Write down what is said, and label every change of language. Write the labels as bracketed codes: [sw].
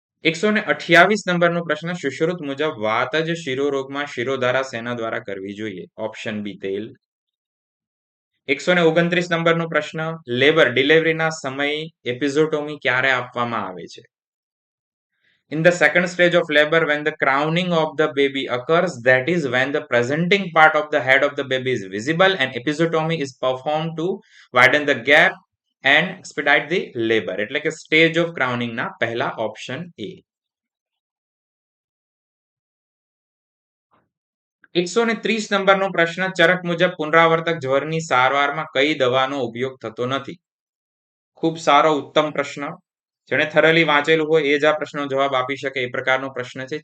[gu] 128 નંબરનો પ્રશ્ન સુશ્રુત મુજબ વાતજ શિરોરોગમાં શિરોધારા સેના દ્વારા કરવી જોઈએ. ઓપ્શન બી તેલ. 129 નંબરનો પ્રશ્ન લેબર ડિલિવરીના સમયે એપિઝોટોમી ક્યારે આપવામાં આવે છે? [en] In the second stage of labor, when the crowning of the baby occurs, that is when the presenting part of the head of the baby is visible and episiotomy is performed to widen the gap and expedite the labor. [gu] એટલે કે stage of crowning ના પહેલા option A. 130 નંબરનો પ્રશ્ન ચરક મુજબ પુનરાવર્તક જ્વરની સારવારમાં કઈ દવાનો ઉપયોગ થતો નથી? ખૂબ સારો ઉત્તમ પ્રશ્ન. જેણે થરલી વાંચેલું હોય એ જ આ પ્રશ્નનો જવાબ આપી શકે એ પ્રકારનો પ્રશ્ન છે.